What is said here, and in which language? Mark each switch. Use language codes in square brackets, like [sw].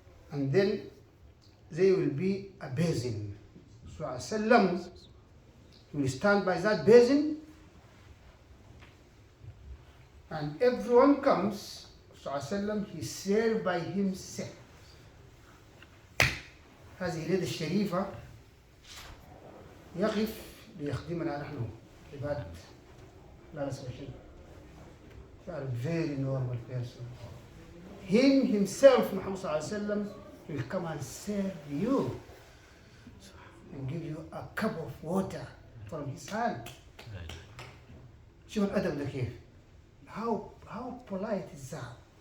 [en] And then there will be a basin. So Sallam will stand by that basin, and everyone comes. So he served by himself. [ar] هذه اليد الشريفة يقف ليخدمنا نحن عباد لا نسوي شيء. [en] You are a very normal person. Him himself, Muhammad sallallahu alaihi wasallam, will come and serve you and give you a cup of water from his hand. [ar] شوف الأدب ده كيف. [en] How polite is that?